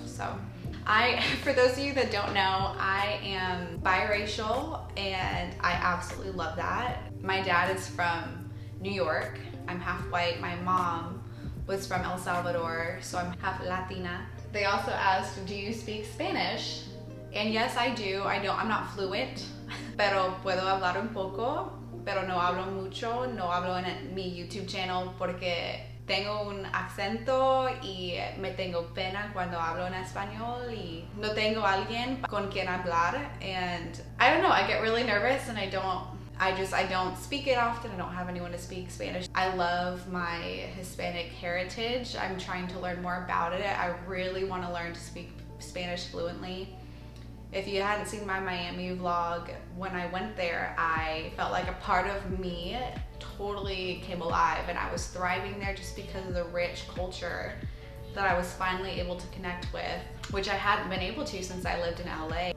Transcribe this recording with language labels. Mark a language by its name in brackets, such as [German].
[English] So for those of you that don't know, I am biracial, and I absolutely love that. My dad is from New York. I'm half white. My mom was from El Salvador, so I'm half Latina. They also asked, do you speak Spanish? And yes, I do. I'm not fluent, [Spanish] pero puedo hablar un poco, pero no hablo mucho. No hablo en mi YouTube channel porque tengo un acento y me tengo pena cuando hablo en español y no tengo alguien con quien hablar. [English] And I don't know, I get really nervous, and I don't speak it often. I don't have anyone to speak Spanish. I love my Hispanic heritage. I'm trying to learn more about it. I really want to learn to speak Spanish fluently. If you hadn't seen my Miami vlog, when I went there, I felt like a part of me totally came alive, and I was thriving there just because of the rich culture that I was finally able to connect with, which I hadn't been able to since I lived in LA.